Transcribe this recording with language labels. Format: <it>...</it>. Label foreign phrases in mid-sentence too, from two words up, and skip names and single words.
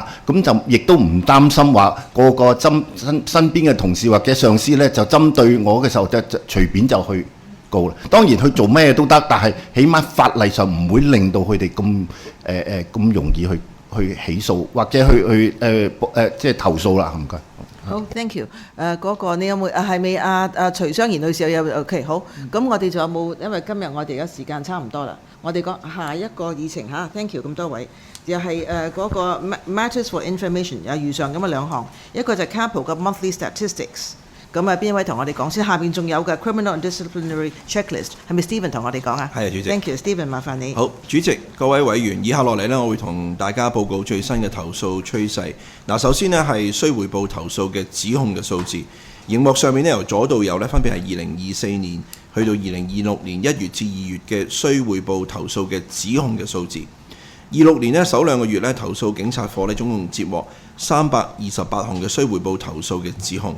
<yue>咁就亦都唔擔心話個身邊嘅同事或者上司呢，就針對我嘅時候就隨便就去告啦。當然去做咩都得，但係起碼法例上唔會令到佢哋咁容易去起訴或者去即係投訴啦。唔該。好 ，</yue> <en>thank you。</en> <yue>嗰個你有冇係咪徐湘賢女士有 ？OK， 好。咁我哋仲有冇？因為今日我哋而家時間差唔多啦，我哋講下一個議程嚇。</yue> <en>Thank you</en> <yue>咁多位，又係嗰個</yue> <en>Matters for Information</en> <yue>有如上咁嘅兩項，一個就係 CAPO 嘅</yue> <en>Monthly Statistics。</en> <yue>咁邊一位同我哋講先？下邊仲有嘅</yue> <en>Criminal and Disciplinary Checklist</en> <yue>係咪 Stephen 同我哋講啊？係啊，主席。</yue> <en>Thank you，Stephen，</en> <yue>麻煩你。好，主席，各位委員，以下落嚟呢，我會同大家報告最新嘅投訴趨勢。嗱，首先呢係須匯報投訴嘅指控嘅數字。熒幕上面呢，由左到右呢，分別係2024年去到2026年1月至2月嘅須匯報投訴嘅指控嘅數字。26年呢，首兩個月呢，投訴警察課呢，總共接獲328項嘅須匯報投訴嘅指控。</yue>